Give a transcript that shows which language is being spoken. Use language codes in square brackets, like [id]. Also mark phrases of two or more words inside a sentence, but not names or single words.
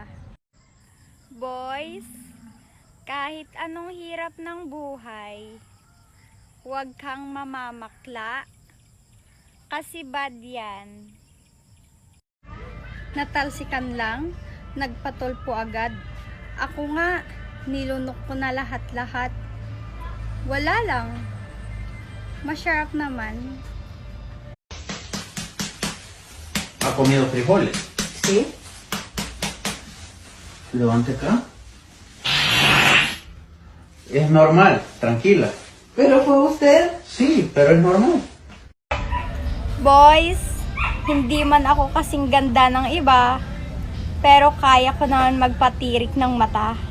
[tl] Boys, kahit anong hirap ng buhay, huwag kang mamamakla kasi bad yan. Natalsikan lang, nagpatulpo agad. Ako nga, nilunok ko na lahat-lahat. Wala lang. Masarap naman. [es] ¿Ha comido frijoles? Sí, Levante acá. Es normal, tranquila. pero fue usted. Sí, pero es normal. [tl] Boys, hindi man ako kasing ganda ng iba, pero kaya ko naman magpatirik ng mata.